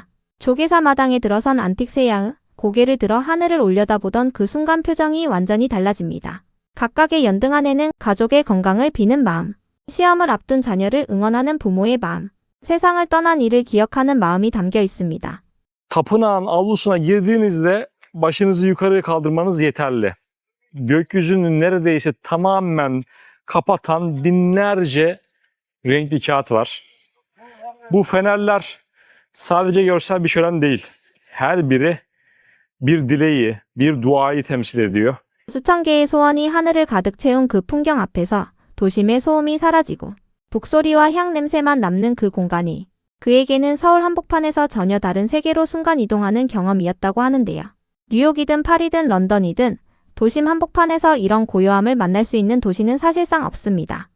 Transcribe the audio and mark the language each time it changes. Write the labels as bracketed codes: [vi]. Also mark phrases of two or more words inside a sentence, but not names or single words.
[ko] 조계사 마당에 들어선 안틱 세야흐, 고개를 들어 하늘을 올려다보던 그 순간 표정이 완전히 달라집니다. 각각의 연등 안에는 가족의 건강을 비는 마음, 시험을 앞둔 자녀를 응원하는 부모의 마음, 세상을 떠난 이를 기억하는 마음이 담겨 있습니다. [tr] Tapınağın avlusuna girdiğinizde başınızı yukarıya kaldırmanız yeterli. Gökyüzünü neredeyse tamamen kapatan binlerce renkli kağıt var. Bu fenerler sadece görsel bir şölen değil. Her biri bir dileği, bir duayı temsil ediyor. [ko] 수천 개의 소원이 하늘을 가득 채운 그 풍경 앞에서 도심의 소음이 사라지고 북소리와 향 냄새만 남는 그 공간이 그에게는 서울 한복판에서 전혀 다른 세계로 순간 이동하는 경험이었다고 하는데요. 뉴욕이든 파리든 런던이든 도심 한복판에서 이런 고요함을 만날 수 있는 도시는 사실상 없습니다.